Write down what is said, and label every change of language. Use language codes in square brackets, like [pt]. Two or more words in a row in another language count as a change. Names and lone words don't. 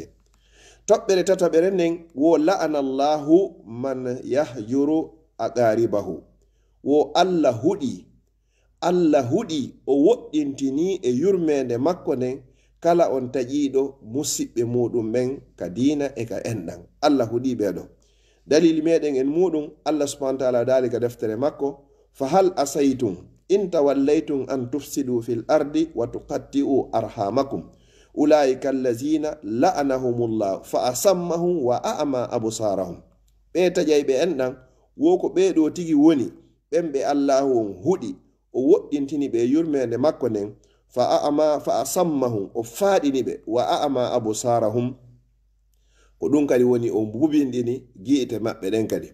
[ff] toɓɓere tataɓere nden wo [ar] لعن الله من يهجر أقاربه [ff] wo allah huɗi o woɗɗintini e yurmede makko nden kala on taƴiɗo musiɓɓe muɗum ɓen ka dina e ka enɗam. allah huɗi ɓeɗo dalili meɗen en muɗum [ar] الله سبحانه وتعالى [ff] dali ka deftere makko [ar] فهل عسيتم إن توليتم أن تفسدوا في الأرض وتقطعوا أرحامكم أولئك الذين لعنهم الله فأصمهم وأعمى أبصارهم. [ff] ɓe taƴay ɓe enɗam wo ko ɓeɗo tigi woni ɓen ɓe allahu on huɗi o woɗɗintini ɓe yurmede makko nden [ar] فأصمهم [ff] o faaɗini ɓe [ar] وأعمى أبصارهم [ff] ko ɗum kadi woni o bubinɗini gi'ite maɓɓe ɗen kadi.